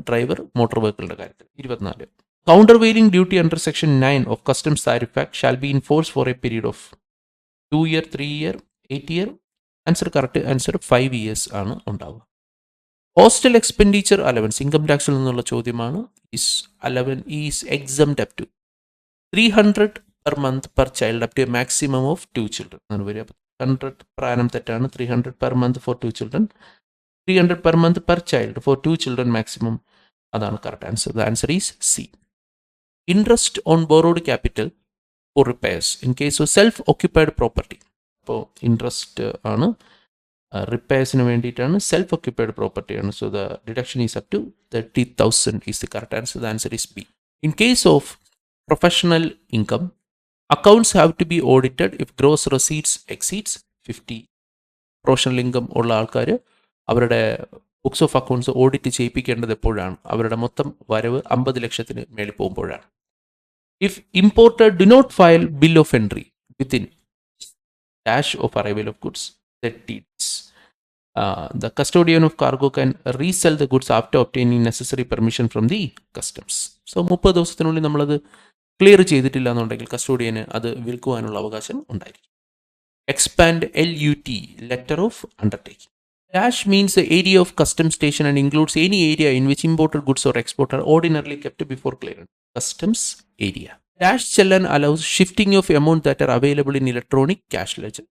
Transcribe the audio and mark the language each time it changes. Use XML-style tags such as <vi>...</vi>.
<ml>Driver motor വെഹിക്കിളിൻ്റെ കാര്യത്തിൽ.</ml> <en>24. Countervailing duty under section 9 of customs tariff act shall be in force for a period of 2 year, 3 year, 8 year.</en> <ml>Answer correct answer 5 years ആണ് ഉണ്ടാവുക. Hostel expenditure allowance, income ടാക്സിൽ നിന്നുള്ള ചോദ്യമാണ്.</ml> <en>Is exempt up to 300 per month per child up to a maximum of 2 children. 100 per annum</en> <ml>തെറ്റാണ്.</ml> <en>300 per month for 2 children. 300 per month per child for 2 children maximum.</en> <ml>അതാണ് correct answer.</ml> <en>The answer is C. Interest on borrowed capital for repairs in case of self occupied property.</en> <ml>അപ്പോൾ interest ആണ്, റിപ്പയർസിന് വേണ്ടിയിട്ടാണ്, self occupied പ്രോപ്പർട്ടിയാണ്.</ml> <en>So the deduction is up to 30,000 is the correct answer. The answer is B. In case of professional income, accounts have to be audited if gross receipts exceeds 50.</en> <ml>Professional income ഉള്ള ആൾക്കാർ അവരുടെ books of accounts audit ചെയ്യിപ്പിക്കേണ്ടത് എപ്പോഴാണ്? അവരുടെ മൊത്തം വരവ് 50 ലക്ഷത്തിന് മേളിൽ പോകുമ്പോഴാണ്.</ml> <en>If importer do not file bill of entry within dash of arrival of goods 30 days. The custodian of cargo can resell the goods after obtaining necessary permission from the customs.</en> <ml>So 30 ദിവസത്തിനുള്ളിൽ നമ്മളത് clear ചെയ്തിട്ടില്ല എന്നുണ്ടെങ്കിൽ കസ്റ്റോഡിയന് അത് വിൽക്കുവാനുള്ള അവകാശം ഉണ്ടായിരിക്കും.</ml> <en>Expand LUT, letter of undertaking. Dash means the area of custom station and includes any area in which imported goods or export are ordinarily kept before clearance. Customs area. Dash challan allows shifting of amount that are available in electronic cash ledger.</en>